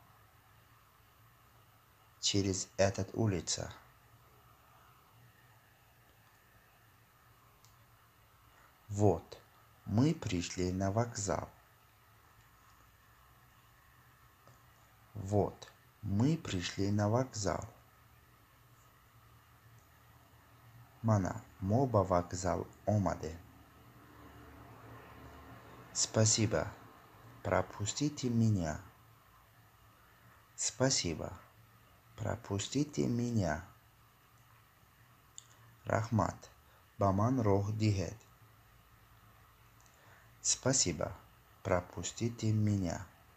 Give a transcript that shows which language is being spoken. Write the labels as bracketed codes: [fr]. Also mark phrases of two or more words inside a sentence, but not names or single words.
[ru] Через этот улица. Вот, мы пришли на вокзал. Вот, мы пришли на вокзал. [tg] Мана, мо ба вокзал омадем. [ru] Спасибо, пропустите меня. Спасибо, пропустите меня. [tg] Рахмат, ба ман роҳ диҳед. [ru] Спасибо, пропустите меня.